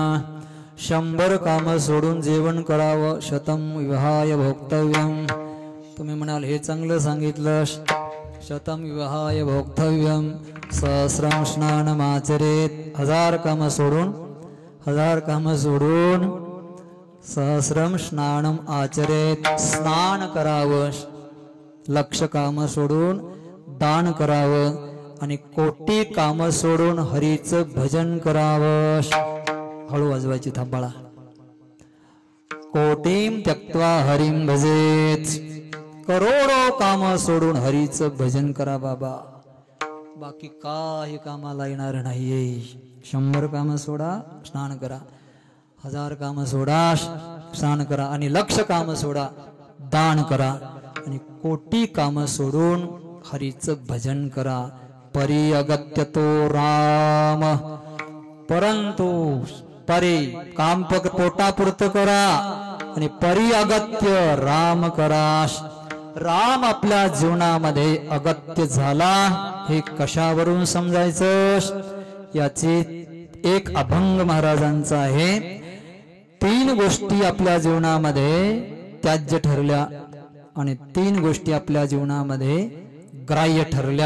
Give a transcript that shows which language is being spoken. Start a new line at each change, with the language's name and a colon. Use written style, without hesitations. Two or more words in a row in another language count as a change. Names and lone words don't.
Marathi: 100 काम सोडून जेवण करावं,
Sanskrit: शतम विवाहाय भोक्तव्यम.
Marathi: तुम्ही म्हणाल हे चांगलं सांगितलं,
Sanskrit: शतम विवाहाय भोक्तव्यम, सहस्रम स्नानमाचरेत.
Marathi: 1000 काम सोडून, 1000 काम सोडून
Sanskrit: सहस्रम स्नानम आचरेत,
Marathi: स्नान करावं. 1,00,000 काम सोडून दान करावं आणि कोटी काम सोडून हरीचं भजन करावं. हळू वाजवायची थांबाळा.
Sanskrit: कोटीम त्यक्त्वा हरिम भजेत.
Marathi: करोडो काम सोडून हरीचं भजन करा बाबा, बाकी काही कामाला येणार नाहीये. 100 काम सोडा, स्नान करा. 1000 काम सोडा, स्नान करा. आणि 1,00,000 काम सोडा, दान करा. आणि कोटी काम सोडून हरीचं भजन करा. परी अगत्य तो राम, परंतु परी काम पोटापुरतं करा आणि परी अगत्य राम करा. राम आपल्या जीवनामध्ये अगत्य झाला हे कशावरून समजायचं? याची एक अभंग महाराजांचा आहे. 3 गोष्टी आपल्या जीवनामध्ये त्याज्य ठरल्या आणि 3 गोष्टी आपल्या जीवनामध्ये ग्राह्य ठरल्या.